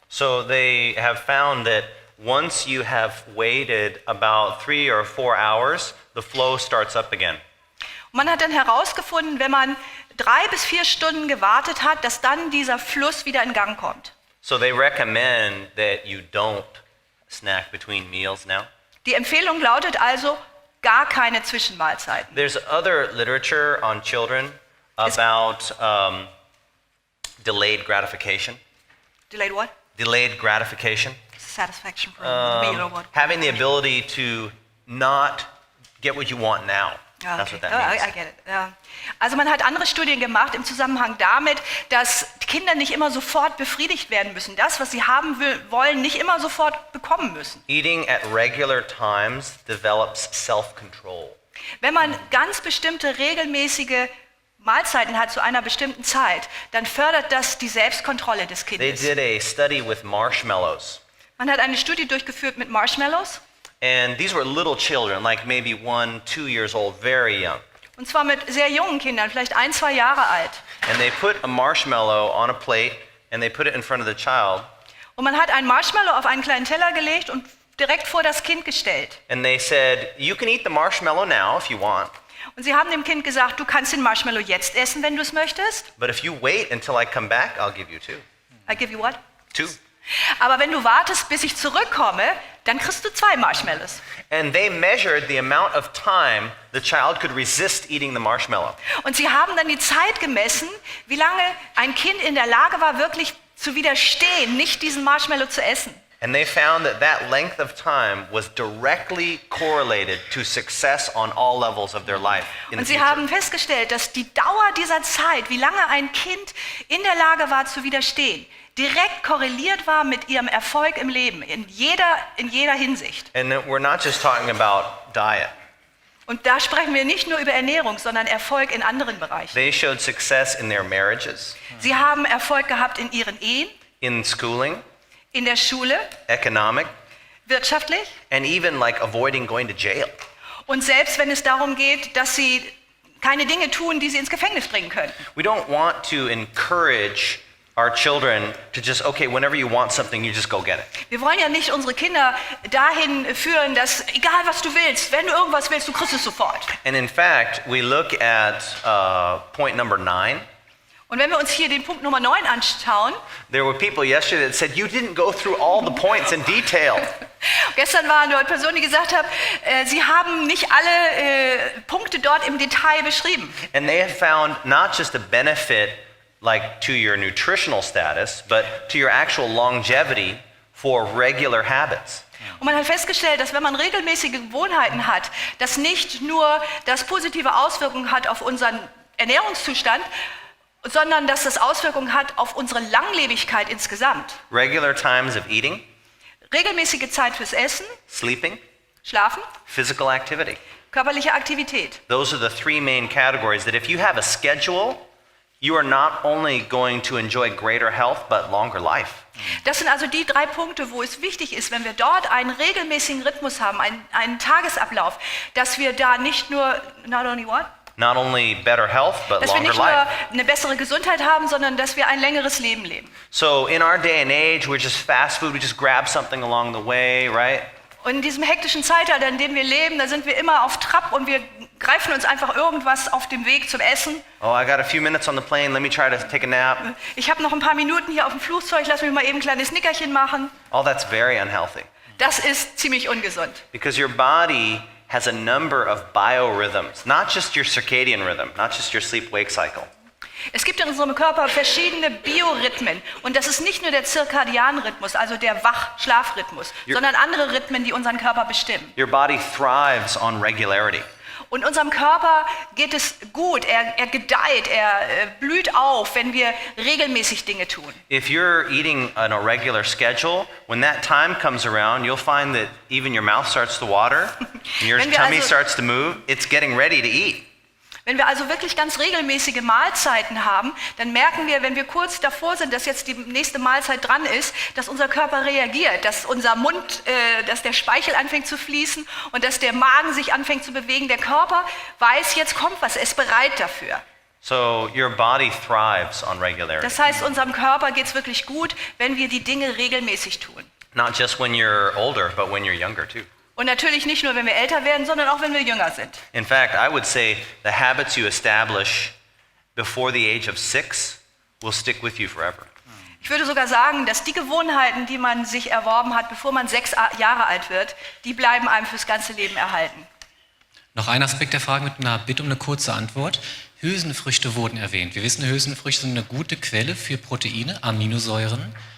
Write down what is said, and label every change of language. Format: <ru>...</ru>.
<en>So they have found that once you have waited about 3 or 4 hours, the flow starts up again.</en> <de>Und man hat dann herausgefunden, wenn man 3 bis 4 Stunden gewartet hat, dass dann dieser Fluss wieder in Gang kommt.</de> <en>So they recommend that you don't snack between meals now.</en> <de>Die Empfehlung lautet also gar keine Zwischenmahlzeiten.</de> <en>There's other literature on children about delayed gratification. Delayed what? Delayed gratification. Satisfaction from the meal or what? Having the ability to not get what you want now. Ah, That's okay. what that means. I get it. Ja.</en> <de>Also man hat andere Studien gemacht im Zusammenhang damit, dass Kinder nicht immer sofort befriedigt werden müssen. Das, was sie haben wollen, nicht immer sofort bekommen müssen.</de> <en>Eating at regular times develops self-control.</en> <de>Wenn man ganz bestimmte regelmäßige Mahlzeiten hat zu einer bestimmten Zeit, dann fördert das die Selbstkontrolle des</de> <en>They</en> <de>Kindes.</de> <en>did a study with marshmallows.</en> <de>Man hat eine Studie durchgeführt mit Marshmallows.</de> <en>And these were little children, like maybe 1, 2 years old, very young.</en> <de>Und zwar mit sehr jungen Kindern, vielleicht 1, 2 Jahre alt.</de> <en>And they put a marshmallow on a plate and they put it in front of the child.</en> <de>Und man hat einen Marshmallow auf einen kleinen Teller gelegt und direkt vor das Kind gestellt.</de> <en>And they said, you can eat the marshmallow now if you want.</en> <de>Und sie haben dem Kind gesagt, du kannst den Marshmallow jetzt essen, wenn du es möchtest.</de> <en>But if you wait until I come back, I'll give you 2. I give you what? 2.</en> <de>Aber wenn du wartest, bis ich zurückkomme, dann kriegst du 2 Marshmallows.</de> <en>And they measured the amount of time the child could resist eating the marshmallow.</en> <de>Und sie haben dann die Zeit gemessen, wie lange ein Kind in der Lage war, wirklich zu widerstehen, nicht diesen Marshmallow zu essen.</de> <en>And they found that length of time was directly correlated to success on all levels of their life in</en> <de>Und</de> <en>the</en> <de>sie</de> <en>future.</en> <de>haben festgestellt, dass die Dauer dieser Zeit, wie lange ein Kind in der Lage war zu widerstehen, direkt korreliert war mit ihrem Erfolg im Leben, in jeder Hinsicht.</de> <en>And we're not just talking about diet.</en> <de>Und da sprechen wir nicht nur über Ernährung, sondern Erfolg in anderen Bereichen.</de> <en>They showed success in their marriages,</en> <de>Sie haben Erfolg gehabt in ihren Ehen,</de> <en>in schooling,</en> <de>in der Schule,</de> <en>economic,</en> <de>wirtschaftlich</de> <en>and even like avoiding going to jail.</en> <de>und selbst wenn es darum geht, dass sie keine Dinge tun, die sie ins Gefängnis bringen könnten.</de> <en>We don't want to encourage our children to just, okay, whenever you want something, you just go get it.</en> <de>Wir wollen ja nicht unsere Kinder dahin führen, dass egal was du willst, wenn du irgendwas willst, du kriegst es sofort.</de> <en>And in fact, we look at point number 9.</en> <de>Und wenn wir uns hier den Punkt Nummer 9 anschauen,</de> <en>There were people yesterday that said, you didn't go through all the points in detail.</en> <de>gestern waren dort Personen, die gesagt haben, sie haben nicht alle Punkte dort im Detail beschrieben.</de> <en>And they have found not just a benefit like to your nutritional status, but to your actual longevity for regular habits.</en> <de>Und man hat festgestellt, dass wenn man regelmäßige Gewohnheiten hat, das nicht nur das positive Auswirkungen hat auf unseren Ernährungszustand, sondern dass das Auswirkungen hat auf unsere Langlebigkeit insgesamt.</de> <en>Regular times of eating,</en> <de>Regelmäßige Zeit fürs Essen,</de> <en>sleeping,</en> <de>Schlafen,</de> <en>physical activity.</en> <de>körperliche Aktivität.</de> <en>Those are the 3 main categories that if you have a schedule, you are not only going to enjoy greater health, but longer life.</en> <de>Das sind also die 3 Punkte, wo es wichtig ist, wenn wir dort einen regelmäßigen Rhythmus haben, einen Tagesablauf, dass wir da nicht nur,</de> <en>not only what? Not only better health, but</en> <de>Dass wir</de> <en>longer</en> <de>nicht nur</de> <en>life.</en> <de>eine bessere Gesundheit haben, sondern dass wir ein längeres Leben leben.</de> <en>So in our day and age, we're just fast food, we just grab something along the way, right?</en> <de>Und in diesem hektischen Zeitalter, in dem wir leben, da sind wir immer auf Trab und wir greifen uns einfach irgendwas auf dem Weg zum Essen.</de> <en>Oh, I got a few minutes on the plane. Let me try to take a nap.</en> <de>Ich habe noch ein paar Minuten hier auf dem Flugzeug, lass mich mal eben ein kleines Nickerchen machen.</de> <en>Oh, that's very unhealthy</en> <de>Das ist ziemlich ungesund.</de> <en>because your body has a number of biorhythms, not just your circadian rhythm, not just your sleep-wake cycle.</en> <de>Es gibt in unserem Körper verschiedene Biorhythmen und das ist nicht nur der Zirkadianrhythmus, also der Wach-Schlafrhythmus, sondern andere Rhythmen, die unseren Körper bestimmen.</de> <en>Your body thrives on regularity.</en> <de>Und unserem Körper geht es gut, er gedeiht, er blüht auf, wenn wir regelmäßig Dinge tun.</de> <en>If you're eating on a regular schedule, when that time comes around, you'll find that even your mouth starts to water, and your</en> <de>Wenn wir</de> <en>tummy</en> <de>also-</de> <en>starts to move. It's getting ready to eat.</en> <de>Wenn wir also wirklich ganz regelmäßige Mahlzeiten haben, dann merken wir, wenn wir kurz davor sind, dass jetzt die nächste Mahlzeit dran ist, dass unser Körper reagiert, dass unser Mund, dass der Speichel anfängt zu fließen und dass der Magen sich anfängt zu bewegen. Der Körper weiß, jetzt kommt was, er ist bereit dafür.</de> <en>So your body thrives on regularity.</en> <de>Das heißt, unserem Körper geht es wirklich gut, wenn wir die Dinge regelmäßig tun.</de> <en>Not just when you're older, but when you're younger too.</en> <de>Und natürlich nicht nur, wenn wir älter werden, sondern auch, wenn wir jünger sind.</de> <en>In fact, I would say the habits you establish before the age of 6 will stick with you forever.</en> <de>Ich würde sogar sagen, dass die Gewohnheiten, die man sich erworben hat, bevor man 6 Jahre alt wird, die bleiben einem fürs ganze Leben erhalten. Noch ein Aspekt der Frage mit einer Bitte um eine kurze Antwort. Hülsenfrüchte wurden erwähnt. Wir wissen, Hülsenfrüchte sind eine gute Quelle für Proteine, Aminosäuren.</de>